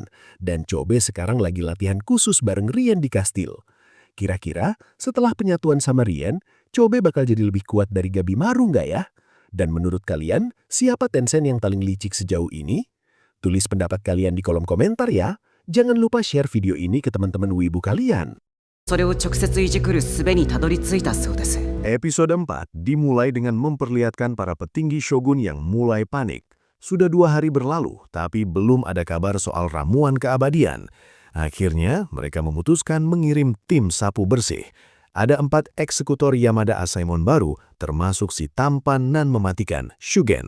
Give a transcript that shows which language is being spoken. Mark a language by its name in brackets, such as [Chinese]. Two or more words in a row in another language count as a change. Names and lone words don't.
[Indonesian] Dan Chobe sekarang lagi latihan khusus bareng Rien di kastil. Kira-kira setelah penyatuan sama Rien, Chobe bakal jadi lebih kuat dari Gabimaru nggak ya? Dan menurut kalian, siapa Tencent yang paling licik sejauh ini? Tulis pendapat kalian di kolom komentar ya. Jangan lupa share video ini ke teman-teman wibu kalian. [Japanese] それを直接いじくる術にたどり着いたそうです。 [Indonesian] Episode 4 dimulai dengan memperlihatkan para petinggi shogun yang mulai panik. Sudah 2 hari berlalu, tapi belum ada kabar soal ramuan keabadian. Akhirnya, mereka memutuskan mengirim tim sapu bersih. Ada 4 eksekutor Yamada Asaemon baru, termasuk si tampan nan mematikan, Shugen.